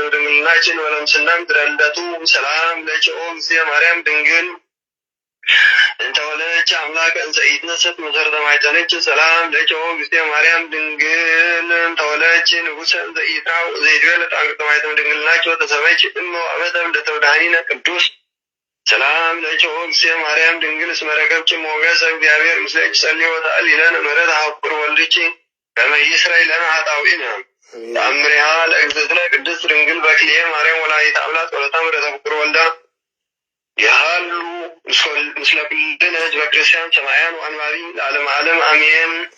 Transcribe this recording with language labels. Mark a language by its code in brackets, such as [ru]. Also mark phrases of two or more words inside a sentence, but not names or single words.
[gez] ድንግልናኪ ወለምስና ምድረ ልደቱ ሰላም ለኪ ኦ እግዝእትየ ማርያም ድንግል እንተ ወለደኪ አምላከ እንዘ ኢትነሰት መሰረተ ማኅፀንኪ ሰላም ለኪ ኦ እግዝእትየ ማርያም ድንግል እንተ ወለደኪ ንጉሠ እንዘ ኢትራብ ዘይትዌለድ አንቅዕተ ማኅተመ ድንግልናኪ ወተሰመይኪ እመ ወአመተ ልደተ መድኃኒነ ቅዱስ ሰላም ለኪ ኦ እግዝእትየ ማርያም ድንግል እስመ ረከብኪ ሞገሰ እግዚአብሔር ምስሌኪ ጸልዪ ወተአሊ ለነ ምሕረተ ኀቁር ወልድኪ ከመ ይስረይ ለነ ኃጣውኢነ ተአምሪሃ ለእግዝእትነ ቅድስት ድንግል በክልኤ ማርያም ወላዲተ አምላክ ጸሎታ ምሕረተ ፍቁር ወልዳ ያሉ ምስለ ኩልነ ሕዝበ ክርስቲያን ሰማያን ወአንባቢ ለዓለመ ዓለም አሜን።